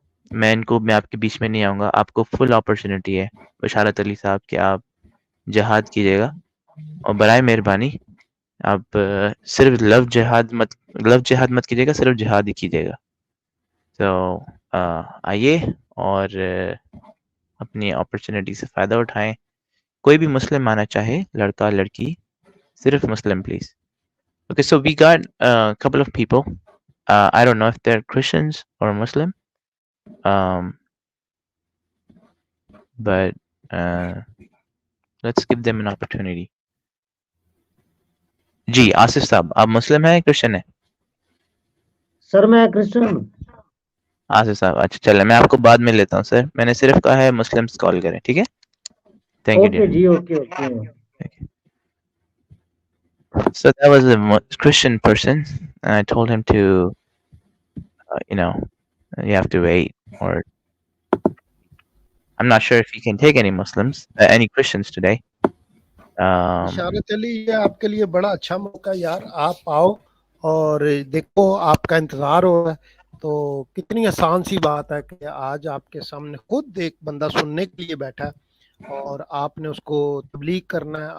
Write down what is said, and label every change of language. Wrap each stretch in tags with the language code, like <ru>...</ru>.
<ur>میں آپ کے بیچ میں نہیں آؤں گا. آپ کو فل اپرچونٹی ہے بشارت علی صاحب کہ آپ جہاد کیجیے گا, اور برائے مہربانی آپ صرف لو جہاد مت کیجیے گا, صرف جہاد ہی کیجیے گا. تو آئیے اور اپنی اپرچونٹی سے فائدہ اٹھائیں. کوئی بھی مسلم آنا چاہے, لڑکا لڑکی, صرف مسلم please.</ur> <en>Okay, so we got a couple of people. I don't know if they're Christians or Muslim, but let's give them an opportunity.</en> <ur>جی آصف صاحب, آپ مسلم ہیں کرسچن ہیں؟ سر میں کرسچن ہوں. آصف صاحب, اچھا چلے, میں آپ کو بعد میں لیتا ہوں سر. میں نے صرف کہا ہے مسلمس کال کریں, ٹھیک ہے. Thank you okay جی, okay okay.</ur> <en>So that was a Christian person, and I told him to, you have to wait, or I'm not sure if he can take any Muslims, any Christians today.</en> <ur>اشارت علی, یہ آپ کے لیے بڑا اچھا موقع ہے یار. آپ آؤ اور دیکھو, آپ کا انتظار ہو رہا ہے. تو کتنی آسان سی بات ہے کہ آج آپ کے سامنے خود ایک بندہ سننے کے لیے بیٹھا ہے, اور آپ نے اس کو تبلیغ کرنا ہے.</ur>